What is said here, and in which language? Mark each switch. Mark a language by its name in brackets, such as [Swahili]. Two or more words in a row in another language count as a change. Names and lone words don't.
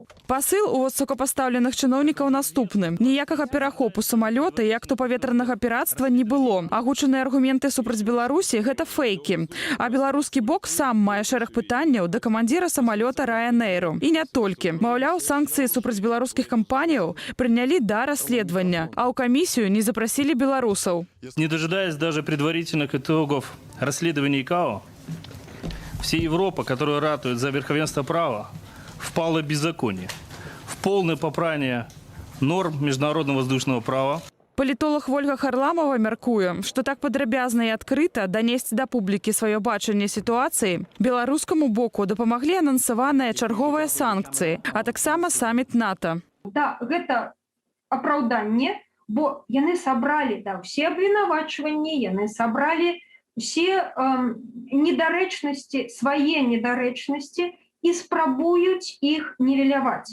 [Belarusian] Пасыл у высокапастаўленых чыноўнікаў наступны. Ніякага перахопу самалёта і акту паветранага пірацтва не было. Агучаныя аргументы супраць Беларусі – гэта фейкі. А беларускі бок сам мае шэраг пытанняў да камандзіра самалёта Ryanair. І не толькі. Маўляў, санкцыі супраць беларускіх кампаніяў прынялі да расследавання, а ў камісію не запрасілі беларусаў. [Russian] Не дожидаясь даже предварительных итогов расследования ИКАО, вся Европа, которая ратует за верховенство права, впала в беззаконие, в полное попрание норм международного воздушного права. [Belarusian] Палітолог Вольга Харламова мяркуе, што так падрабязна і адкрыта данесці да публікі сваё бачанне сітуацыі беларускаму боку дапамаглі анансаваныя чарговыя санкцыі, а таксама саміт НАТО. Да, гэта апраўданне, бо яны сабралі ўсе абвінавачванні, яны сабралі усе недарэчнасці, свае недарэчнасці і спрабуюць іх нівеляваць.